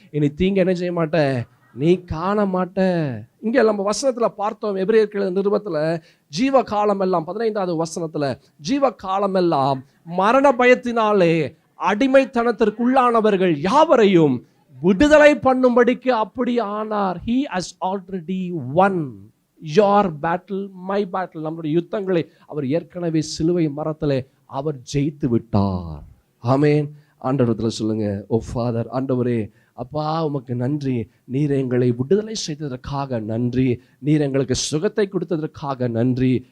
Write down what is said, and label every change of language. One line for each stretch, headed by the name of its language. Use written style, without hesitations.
Tamil: இனி தீங்கு என்ன செய்ய மாட்டேன்? நீ காண மாட்ட. இங்கே நம்ம வசனத்துல பார்த்தோம், எபிரேயர்கள் நிருபத்துல ஜீவ காலம் எல்லாம் 15வது வசனத்துல ஜீவ காலம் எல்லாம் மரண பயத்தினாலே அடிமைத்தனத்திற்குள்ளானவர்கள் யாவரையும் விடுதலை பண்ணும்படிக்கு அப்படி ஆனார்.
English: He has already won your battle, my battle.
Tamil: நம்முடைய யுத்தங்களை அவர் ஏற்கனவே சிலுவை மரத்திலே அவர் ஜெயித்து விட்டார். ஆமென். ஆண்டவரத்தில் சொல்லுங்க, ஓ ஃபாதர், ஆண்டவரே அப்பா உமக்கு நன்றி. நீர் எங்களை விடுதலை செய்ததற்காக நன்றி. நீர் எங்களுக்கு சுகத்தை கொடுத்ததற்காக நன்றி.